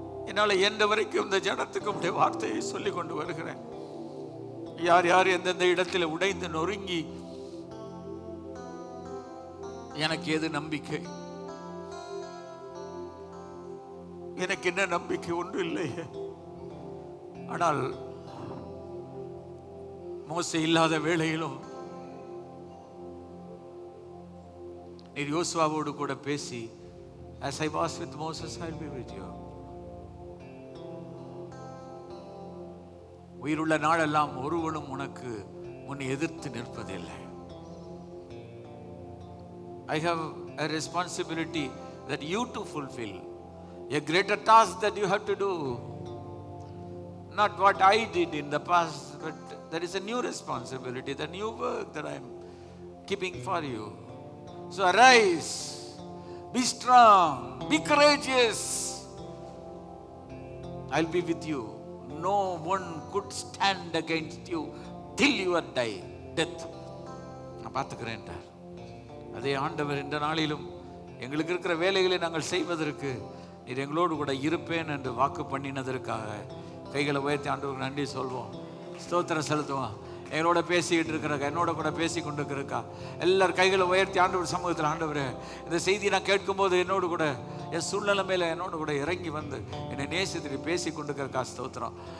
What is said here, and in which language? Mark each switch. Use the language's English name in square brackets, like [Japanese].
[Tamil] என்னால் எந்த வரைக்கும் இந்த ஜனத்துக்கு உடைய வார்த்தையை சொல்லிக் கொண்டு வருகிறேன். யார் யார் எந்தெந்த இடத்துல உடைந்து நொறுங்கி எனக்கு எது நம்பிக்கை, எனக்கு என்ன நம்பிக்கை ஒன்று இல்லையே. ஆனால் மோசே இல்லாத வேளையிலும் நீர் யோசுவாவோடு கூட பேசி, [English] as I was with Moses, I'll be with you. [Tamil] உயிருள்ள நாளெல்லாம் ஒருவனும் உனக்கு உன்னை எதிர்த்து நிற்பதில்லை. [English] I have a responsibility that you to fulfill, a greater task that you have to do. Not what I did in the past, but there is a new responsibility, the new work that I am keeping for you. So arise, be strong, be courageous. I'll be with you. No one could stand against you till your death. [Tamil] நான் பார்த்துக்கிறேன். அதே ஆண்டவர் இந்த நாளிலும் எங்களுக்கு இருக்கிற வேலைகளை நாங்கள் செய்வதற்கு நீர் எங்களோடு கூட இருப்பேன் என்று வாக்கு பண்ணினதற்காக கைகளை உயர்த்தி ஆண்டவருக்கு நன்றி சொல்வோம், ஸ்தோத்திரம் செலுத்துவோம். எங்களோட பேசிக்கிட்டு இருக்கிறக்கா, என்னோட கூட பேசி கொண்டு இருக்கிறக்கா, எல்லாரும் கைகளை உயர்த்தி ஆண்டவர் சமூகத்தில், ஆண்டவரே இந்த செய்தி நான் கேட்கும்போது என்னோடு கூட என் சூழ்நிலை மேலே என்னோடு கூட இறங்கி வந்து என்னை நேசித்து பேசி கொண்டு இருக்கிறக்கா ஸ்தோத்திரம்.